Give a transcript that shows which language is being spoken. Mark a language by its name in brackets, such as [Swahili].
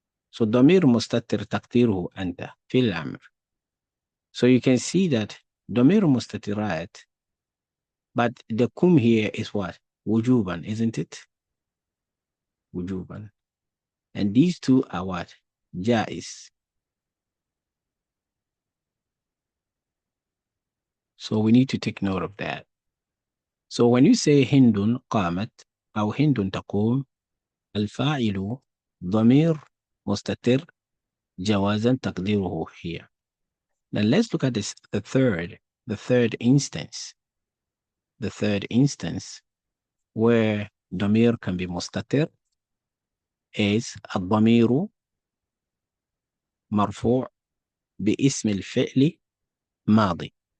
[Arabic] So ضمير مستتر تقديره أنت في الأمر. [English] So you can see that ضمير مستترات, but the kum here is what? وجوبا, isn't it? وجوبا. And these two are what? جائز. So we need to take note of that. So when you say [Arabic] هند قامت أو هند تقوم, الفاعل ضمير مستتر جوازا تقديره هي. [English] Now let's look at this, the third instance. The third instance where ضمير can be مستتر is [Arabic] الضمير مرفوع باسم الفعل ماضي.